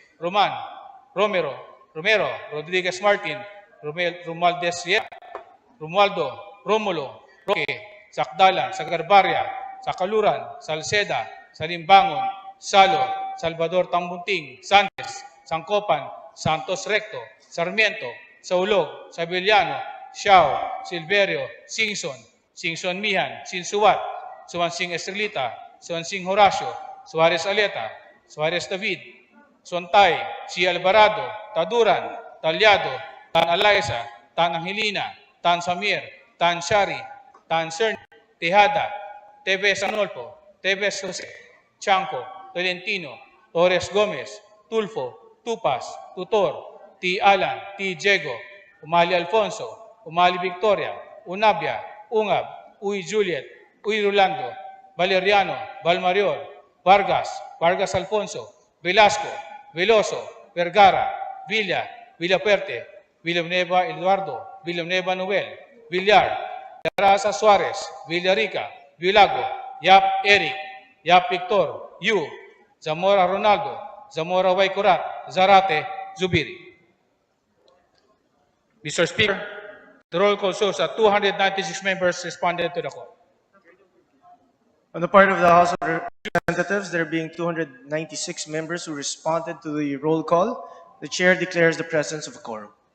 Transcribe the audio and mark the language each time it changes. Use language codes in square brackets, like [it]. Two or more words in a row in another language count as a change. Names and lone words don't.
[en] Roman, Romero, Rodriguez Martin, Romualdez Romualdo, Romulo, Roque, Sakdalan, Sagarbarya, Sakaluran, Salceda, Salimbangon, Salo, Salvador Tambunting, Sanchez, Sangkopan, Santos Recto, Sarmiento, Saulog, Sabiliano, Xiao, Silverio, Singson Mihan, Sinsuat, Suansing Estrelita, Suansing Horacio, Suarez Aleta, Suarez David, Sontay, Si Alvarado, Taduran, Talyado, Tan Alaisa, Tan Angelina, Tan Samir, Tan Shari, Tan Cerny, Tejada, Tevez Anolfo, Tevez Jose, Chanco, Tolentino, Torres Gomez, Tulfo, Tupas, Tutor, T. Alan, T. Diego, Umali Alfonso, Umali Victoria, Unabia, Ungab, Uy Juliet, Uy Rolando, Valeriano, Valmarior, Vargas, Vargas Alfonso, Velasco, Veloso, Vergara, Villa, Villaperte, Villanueva Eduardo, Villanueva Noel, Villar, Terasa Suarez, Villarica, Villago, Yap Eric, Yap Victor, Yu, Zamora Ronaldo, Zamora Waikurat, Zarate, Zubiri. Mr. Speaker, the roll call shows that 296 members responded to the call. On the part of the House of Representatives, there being 296 members who responded to the roll call, the Chair declares the presence of a quorum.